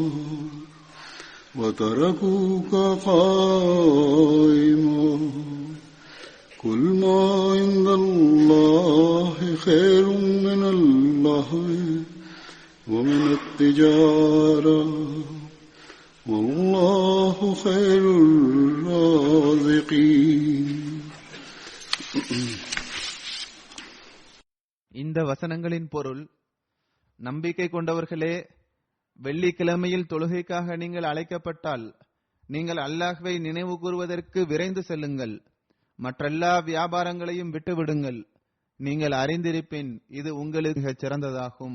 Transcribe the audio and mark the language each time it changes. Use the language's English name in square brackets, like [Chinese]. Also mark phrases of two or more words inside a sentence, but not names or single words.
[Arabic] وتركوك قائما قل ما عند الله خير من اللهو ومن التجارة والله خير الرازقين. [Tamil] இந்த வசனங்களின் பொருள்: நம்பிக்கை கொண்டவர்களே, வெள்ளிக்கிழமையில் தொழுகைக்காக நீங்கள் அழைக்கப்பட்டால் நீங்கள் அல்லாஹ்வை நினைவு கூறுவதற்கு விரைந்து செல்லுங்கள். மற்றெல்லா வியாபாரங்களையும் விட்டுவிடுங்கள். நீங்கள் அறிந்திருப்பின் இது உங்களுக்கு மிகச் சிறந்ததாகும்.